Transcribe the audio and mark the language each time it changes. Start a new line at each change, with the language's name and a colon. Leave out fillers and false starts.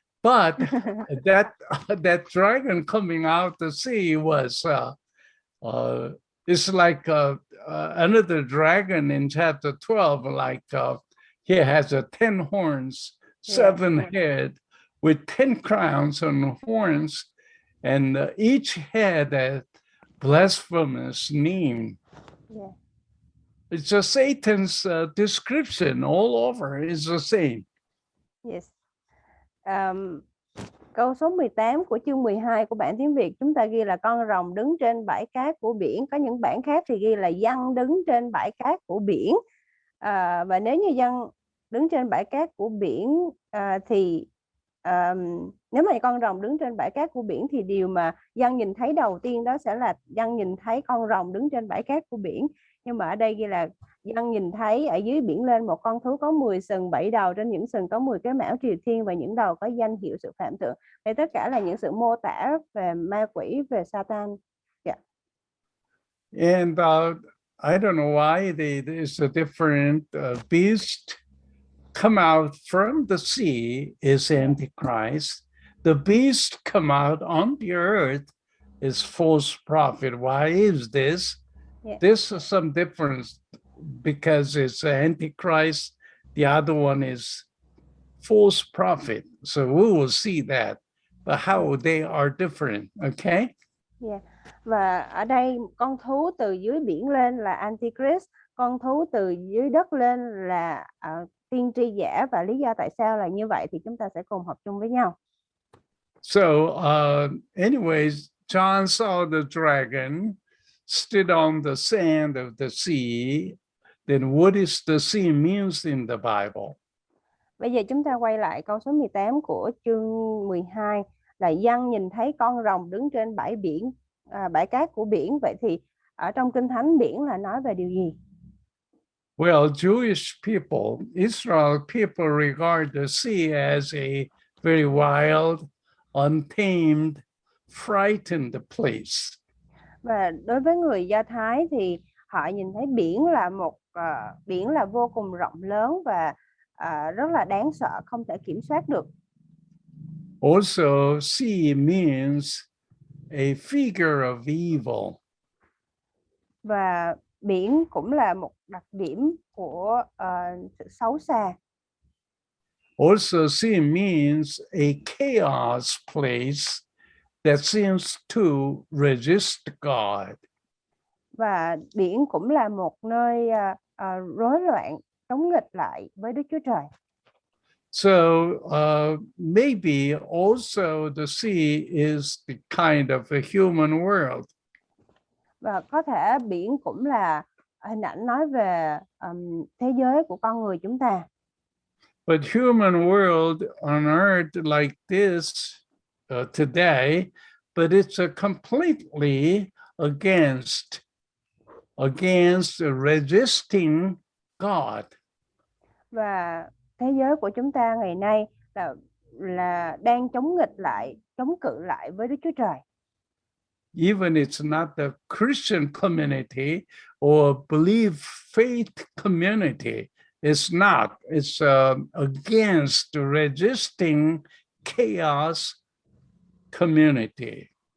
English: But that dragon coming out the sea was it's like another dragon in chapter 12, like he has 10 horns, 7 head with 10 crowns on horns, and each had a blasphemous name. Yeah. It's just Satan's description all over is the same. Yes.
Vietnamese: Câu số 18 của chương 12 của bản tiếng Việt chúng ta ghi là con rồng đứng trên bãi cát của biển. Có những bản khác thì ghi là giăng đứng trên bãi cát của biển. Và nếu như giăng đứng trên bãi cát của biển thì nếu mà con rồng đứng trên bãi cát của biển thì điều mà Giăng nhìn thấy đầu tiên đó sẽ là Giăng nhìn thấy con rồng đứng trên bãi cát của biển. Nhưng mà ở đây ghi là Giăng nhìn thấy ở dưới biển lên một con thú có 10 sừng 7 đầu, trên những sừng có 10 cái mão triều thiên và những đầu có danh hiệu sự phạm thượng. Đây tất cả là những sự mô tả về ma quỷ, về Satan.
English: Yeah. And I don't know why there's a different beast come out from the sea is Antichrist. The beast come out on the earth is false prophet. Why is this? Yeah. This is some difference because it's Antichrist. The other one is false prophet. So we will see that, but how they are different. Okay. Yeah.
Vietnamese: Và ở đây con thú từ dưới biển lên là Antichrist, con thú từ dưới đất lên là tiên tri giả và lý do tại sao là như vậy thì chúng ta sẽ cùng học chung với nhau.
English: So, anyways, John saw the dragon stood on the sand of the sea. Then what is the sea means in the Bible?
Vietnamese: Bây giờ chúng ta quay lại câu số 18 của chương 12 là Giăng nhìn thấy con rồng đứng trên bãi biển, bãi cát của biển. Vậy thì ở trong Kinh Thánh biển là nói về điều gì?
English: Well, Jewish people, Israel people regard the sea as a very wild, untamed, frightened place.
Vietnamese: Và đối với người Do Thái thì họ nhìn thấy biển là biển là vô cùng rộng lớn và rất là đáng sợ, không thể kiểm soát được.
English: Also, sea means a figure of evil.
Vietnamese: Và biển cũng là một đặc điểm của sự xấu xa.
English: Also, sea means a chaos place that seems to resist God.
Vietnamese: Và biển cũng là một nơi rối loạn, chống nghịch lại với Đức Chúa Trời.
English: So maybe also the sea is the kind of a human world.
Vietnamese: Và có thể biển cũng là hình ảnh nói về thế giới của con người chúng ta.
English: But human world on earth like this today, but it's completely against resisting God.
Vietnamese: Và thế giới của chúng ta ngày nay là đang chống nghịch lại, chống cự lại với Đức Chúa Trời.
English: Even it's not the Christian community or belief faith community. It's not. It's against resisting chaos community.